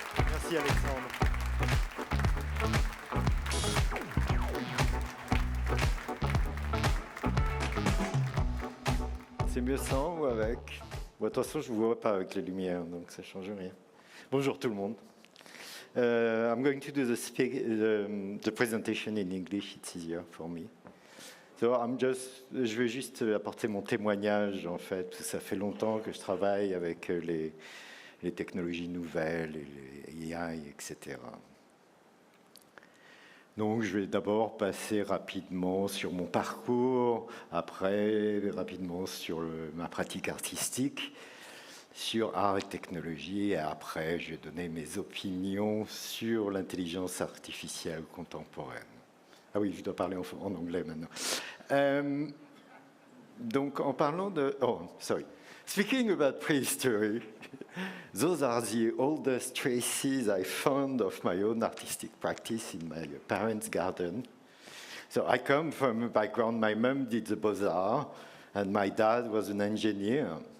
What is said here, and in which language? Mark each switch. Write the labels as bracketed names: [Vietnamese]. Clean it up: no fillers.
[French] Merci Alexandre. C'est mieux sans ou avec? Bon, de toute façon, je ne vous vois pas avec les lumières, donc ça ne change rien. Bonjour tout le monde. [English] I'm going to do the presentation in English. It's easier for me. [French] So je vais juste apporter mon témoignage, en fait. Ça fait longtemps que je travaille avec les technologies nouvelles, les AI, etc. Donc, je vais d'abord passer rapidement sur mon parcours, après rapidement sur ma pratique artistique, sur art et technologie, et après, je vais donner mes opinions sur l'intelligence artificielle contemporaine. Ah oui, je dois parler en anglais maintenant. Donc, en parlant de... [English] Oh, sorry. Speaking about prehistory, those are the oldest traces I found of my own artistic practice in my parents' garden. So I come from a background, my mom did the BOZAR, and my dad was an engineer.